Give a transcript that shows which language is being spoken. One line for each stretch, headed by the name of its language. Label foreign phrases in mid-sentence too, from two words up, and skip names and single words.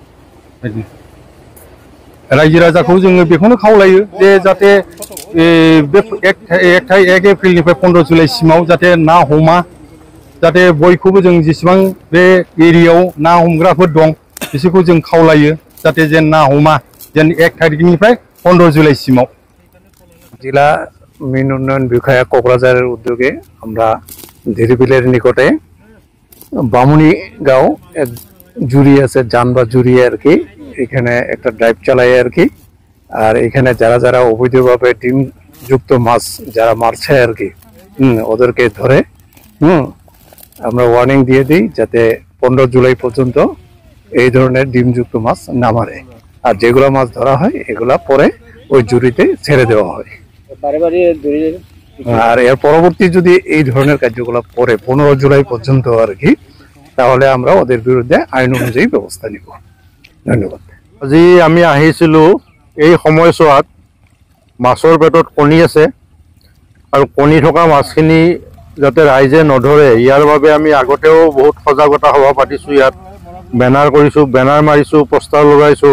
Bodo: रायजो राजाखौ जोङो बेखौनो खावलायो जे जाहाथे बे 1 एप्रिलनिफ्राय 15 जुलाइसिमाव जाहाथे ना हमा। जाहाथे बयखौबो जों जेसेबां बे एरियायाव ना हमग्राफोर दं बिसोरखौ जों खावलायो जाहाथे जेन ना हमा जेन 1 तारिखनिफ्राय 15 जुलाइसिमाव।
Bangla: জিলা মীন উন্নয়ন বিষয়া কোকরাঝারের উদ্যোগে আমরা ধীরবিলের নিকটে বামুনি গাঁও জুড়ি আছে জান বা জুড়ি আর কি, এখানে একটা ড্রাইভ চালাই আর কি। আর এখানে যারা যারা অবৈধভাবে ডিম যুক্ত মাছ যারা মারছে আর কি ওদেরকে ধরে আমরা ওয়ার্নিং দিয়ে দিই যাতে 15 জুলাই পর্যন্ত এই ধরনের ডিমযুক্ত মাছ না মারে। আর যেগুলো মাছ ধরা হয় এগুলা পরে ওই জুড়িতে ছেড়ে দেওয়া হয়। আর এর পরবর্তী যদি এই ধরনের কার্যকলাপ পরে 15 জুলাই পর্যন্ত আর কি, তাহলে আমরা ওদের বিরুদ্ধে আইন অনুযায়ী ব্যবস্থা নিব। ধন্যবাদ।
Assamese: আজি আমি আহিছিলো এই সময়ছোৱাত মাছৰ পেটত কণী আছে আৰু কণী থকা মাছখিনি যাতে ৰাইজে নধৰে ইয়াৰ বাবে আমি আগতেও বহুত সজাগতা সভা পাতিছোঁ। ইয়াত বেনাৰ কৰিছোঁ, বেনাৰ মাৰিছোঁ, পোষ্টাৰ লগাইছোঁ।